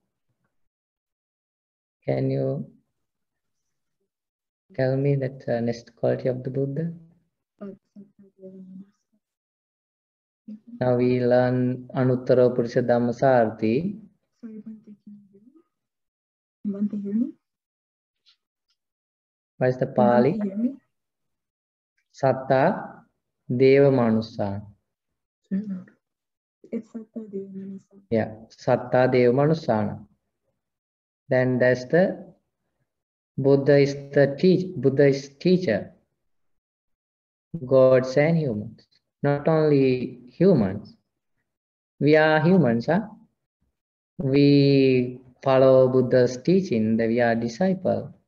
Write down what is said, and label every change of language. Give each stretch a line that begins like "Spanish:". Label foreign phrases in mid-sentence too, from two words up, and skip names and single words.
English: Can you tell me that next quality of the Buddha? Now we learn
Pali: Anuttara Purisa Dhamma Sarthi.
English: Sorry, Bhante, can you hear me? What is the Pali?
Pali: Satta Deva Manusana.
English: It's
Pali: Satta Deva Manusana.
English: Yeah,
Pali: Satta Deva Manusana.
English: Then that's the Buddha is teacher, gods and humans. Not only humans. We are humans, huh? We follow Buddha's teaching that we are disciples.